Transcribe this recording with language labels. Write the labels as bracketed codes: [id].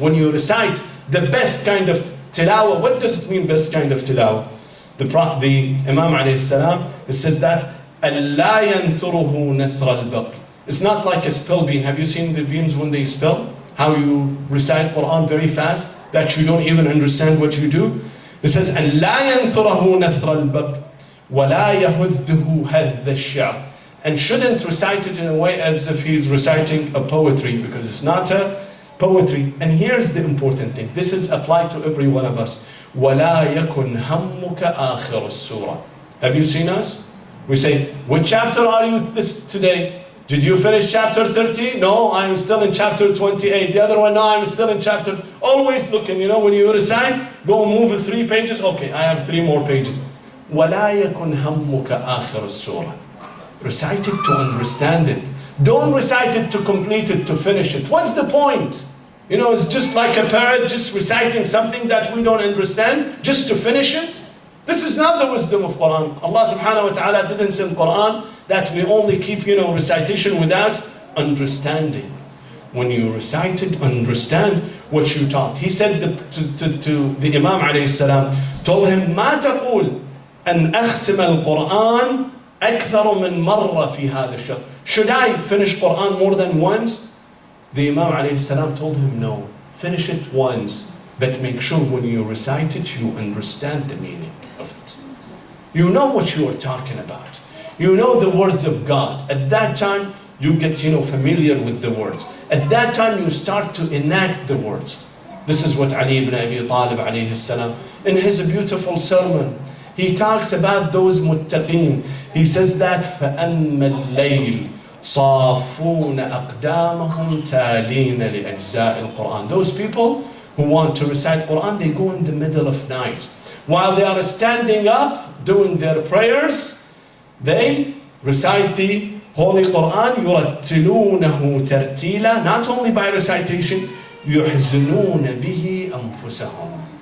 [en] When you recite the best kind of tilawah, what does it mean best kind of tilawah? The Imam alayhi salam, it says that [ar] أَلَّا يَنْثُرُهُ نَثْرَ الْبَقْرِ. [en] It's not like a spell bean. Have you seen the beans when they spell? How you recite Quran very fast, that you don't even understand what you do. It says, [ar] أَنْ لَا يَنْثُرَهُ نَثْرَ الْبَقْرِ وَلَا يَهُدُّهُ هَذَّ الشَّعْرِ. [en] And shouldn't recite it in a way as if he's reciting a poetry, because it's not a poetry. And here's the important thing. This is applied to every one of us. [ar] وَلَا يَكُنْ هَمُّكَ آخِرُ السُّورَةِ. [en] Have you seen us? We say, which chapter are you today? Did you finish chapter 30? No, I'm still in chapter 28. The other one, no, I'm still in chapter... Always looking, when you recite, go move 3 pages. Okay, I have 3 more pages. [ar] وَلَا يَكُنْ هَمُّكَ آخِرُ السُّورَةِ. [en] Recite it to understand it. Don't recite it to complete it, to finish it. What's the point? It's just like a parrot just reciting something that we don't understand, just to finish it. This is not the wisdom of Quran. Allah subhanahu wa ta'ala didn't send Quran that we only keep, recitation without understanding. When you recite it, understand what you taught. He said to the Imam alayhi salam, told him, [ar] ما تقول أن أختم القرآن أكثر من مرة في هذا الشهر. [en] Should I finish Quran more than once? The Imam alayhi salam told him, no, finish it once, but make sure when you recite it, you understand the meaning of it. You know what you are talking about. You know the words of God. At that time, you get, familiar with the words. At that time, you start to enact the words. This is what Ali ibn Abi Talib alayhi salam, in his beautiful sermon, he talks about those muttaqeen. He says that [ar] فَأَمَّا اللَّيْلِ صَافُونَ أَقْدَامَهُمْ تَالِينَ لِأَجْزَاءِ الْقُرْآنِ. [en] Those people who want to recite Quran, they go in the middle of night. While they are standing up, doing their prayers, they recite the Holy Quran, [ar] يُرَتِّلُونَهُ تَرْتِيلًا. [en] Not only by recitation, [ar] يُحْزِنُونَ بِهِ أَنفُسَهُمْ.